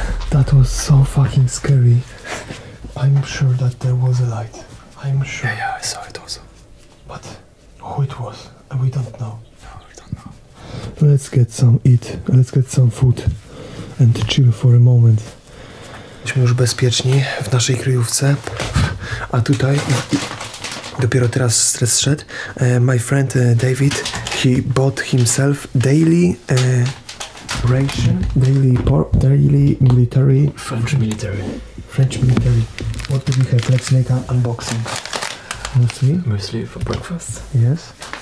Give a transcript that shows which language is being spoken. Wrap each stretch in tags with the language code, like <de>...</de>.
<en>That was so fucking scary. I'm sure that there was a light. I'm sure. Yeah, I saw it also. But who it was, we don't know. No, we don't know. Let's get some eat. Let's get some food and chill for a moment.</en> <pl>Jesteśmy już bezpieczni w naszej kryjówce, a tutaj dopiero teraz stres szedł.</pl> <en>My friend David, he bought himself daily ration, daily military. French military. What do we have? Let's make an unboxing. Muesli for breakfast. Yes.</en>